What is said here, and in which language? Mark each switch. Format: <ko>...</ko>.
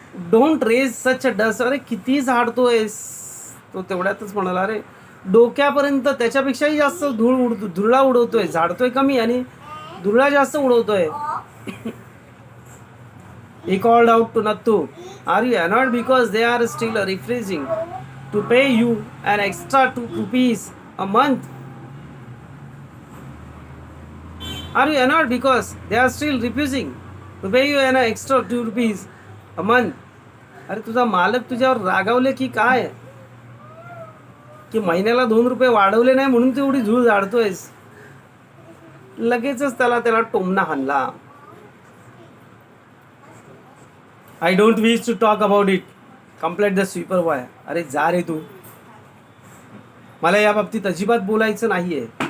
<en>Don't raise such a dust.</en> <mr>अरे किती झाडतोयस. तो तेवढ्यातच म्हणाला, अरे डोक्यापर्यंत त्याच्यापेक्षाही जास्त धुळा उडवतोय. झाडतोय कमी आणि धुळा जास्त उडवतोय.</mr> <en>He called out to Nattu, "Are you annoyed because they are still refusing to pay you an extra 2 rupees a month? Are you annoyed because they are still refusing to pay you an extra 2 rupees a month?"</en> <mr>अरे तुझा मालक तुझ्यावर रागावले की काय, की महिन्याला 2 रुपये वाढवले नाही म्हणून तू एवढी झूळ झाडतोयस. लगेचच त्याला टोमणा हाणला.</mr> <en>I don't wish to talk about it, complaint the sweeper boy.</en> <mr>अरे जा रे तू, मला या बाबतीत अजिबात बोलायचं नाहीये.</mr>